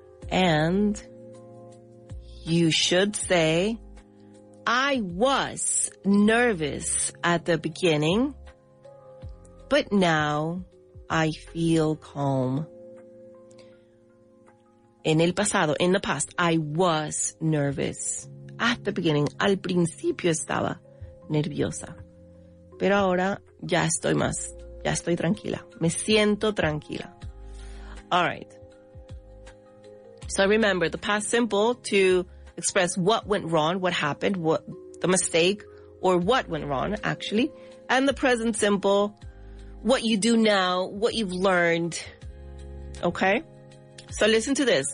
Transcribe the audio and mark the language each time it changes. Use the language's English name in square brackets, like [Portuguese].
[English] And you should say, I was nervous at the beginning, but now I feel calm. [Spanish] En el pasado, [English] in the past, I was nervous. At the beginning, [Spanish] al principio estaba nerviosa. Pero ahora ya estoy tranquila. Me siento tranquila. [English] All right. So remember, the past simple to express what went wrong, what happened, what the mistake, or what went wrong, actually. And the present simple, what you do now, what you've learned. Okay? So listen to this.